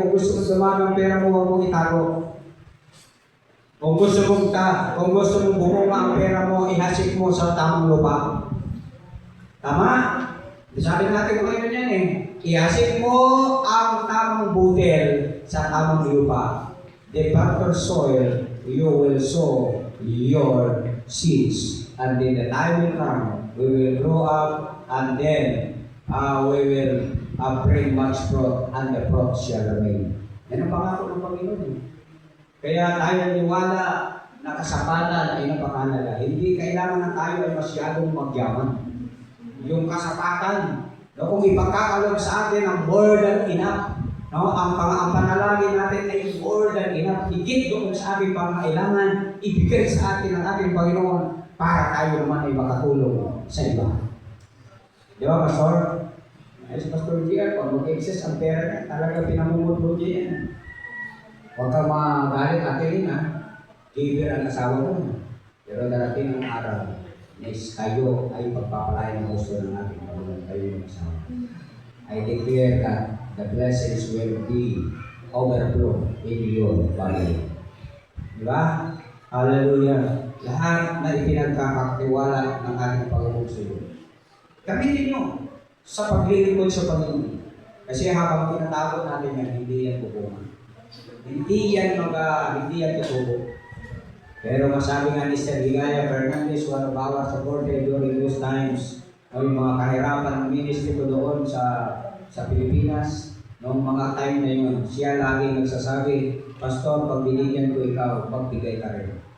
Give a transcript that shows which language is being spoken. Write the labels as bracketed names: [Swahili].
[Filipino] Kung gusto mong dumami ang pera mo, huwag mong itago. Kung gusto mong bumunga ang pera mo, ihasik mo sa tamang lupa. Tama? Sabi natin ngayon yan eh. Ihasik mo ang tamang butil sa tamang lupa. [English] The fertile soil, you will sow your seeds. And then the time will come, we will grow up, and then we will bring much fruit, and the fruit shall remain. [Filipino] Yan ang pangako ng Panginoon. Kaya tayo niwala na kasapanan ay napakahalaga. Hindi kailangan na tayo ay masyadong magyaman. Yung kasapatan, kung ipagkakalog sa atin ang more than enough, ang panalangin natin ay more than enough. Higit doon sa ating pangailangan, ibigay sa atin ang ating Panginoon para tayo naman ay makatulong sa iba. Di ba, Pastor? Ay, si Pastor Gia, pag mag-excess ang pera niya, talaga pinamumutlo niya yan. Huwag kang magalit atin, ha? Giver ang asawa mo. Pero darating ang araw, na kayo ay pagpapalain ng gusto ng ating Panginoon, kayo yung asawa. [English] I declare that the blessings will be overflow in your family. [Filipino] Di ba? Hallelujah. Lahat na ipinagkakatiwala ng ating Panginoon sa iyo. Gamitin nyo sa paglilingkod sa Panginoon. Kasi habang tinatawag natin yan, hindi yan pupungan. Hindi yan tutubo. Pero masabi nga ni Sir Ligaya Fernandez, [English] one of our supporters during those times, [Filipino] yung mga kahirapan ng ministry ko doon sa Pilipinas, noong mga time na yun, siya lagi nagsasabi, Pastor, pag binigyan ko ikaw, pagbigay ka rin.